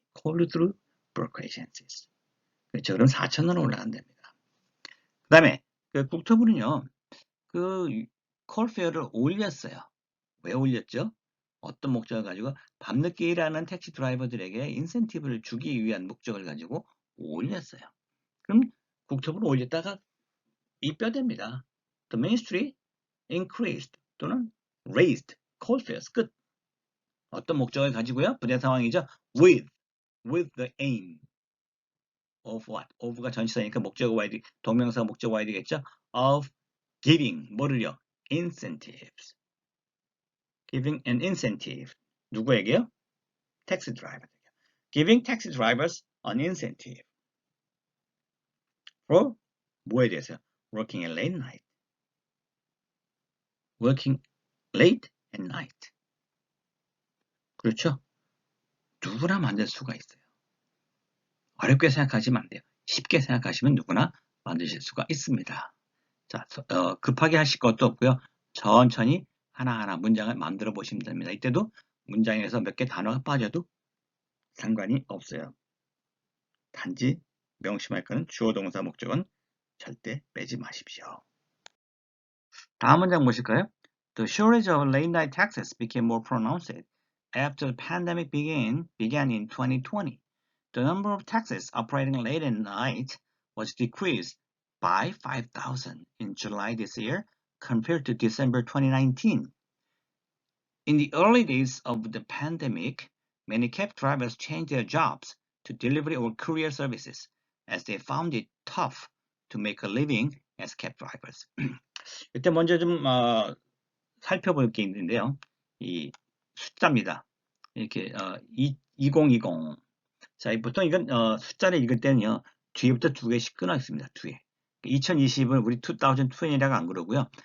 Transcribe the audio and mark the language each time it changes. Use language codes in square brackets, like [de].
[en] Called through broker agencies. [ko] 그렇죠. 그럼 4,000원 올라간답니다. 그 다음에 그 국토부는요. 그 콜페어를 올렸어요. 왜 올렸죠? 어떤 목적을 가지고 밤늦게 일하는 택시 드라이버들에게 인센티브를 주기 위한 목적을 가지고 올렸어요. 그럼 국토부를 올렸다가 입뼈됩니다. [en] The ministry increased 또는 raised coal fares 끝. [ko] 어떤 목적을 가지고요? 부대 상황이죠. [en] with the aim of what? [ko] of가 전치사니까 목적어 와야 돼. 동명사 목적어 와야 되겠죠. [en] of giving 뭐를요? incentives. giving an incentive. [ko] 누구에게요? [en] 택시 드라이버. Giving taxi drivers an incentive. for [ko] 뭐에 대해서요? [en] Working at late night. Working late at night. [ko] 그렇죠? 누구나 만들 수가 있어요. 어렵게 생각하시면 안 돼요. 쉽게 생각하시면 누구나 만드실 수가 있습니다. 자, 급하게 하실 것도 없고요. 천천히 하나하나 문장을 만들어 보시면 됩니다. 이때도 문장에서 몇 개 단어가 빠져도 상관이 없어요. 단지 명심할 것은 주어 동사 목적은 절대 빼지 마십시오. 다음 문장 보실까요? [en] The shortage of late-night taxis became more pronounced after the pandemic began in 2020. The number of taxis operating late at night was decreased by 5,000 in July this year compared to December 2019. In the early days of the pandemic, many cab drivers changed their jobs to delivery or courier services as they found it tough to make a living as cab drivers. [ko] 이때 먼저 좀 살펴볼 게 있는데요. 이 숫자입니다. 이렇게 2020. 자, 보통 이건 숫자를 읽을 때는요. 뒤에부터 두 개씩 끊어 있습니다. 뒤에. 2020은 우리 2020이라고 안 그러고요.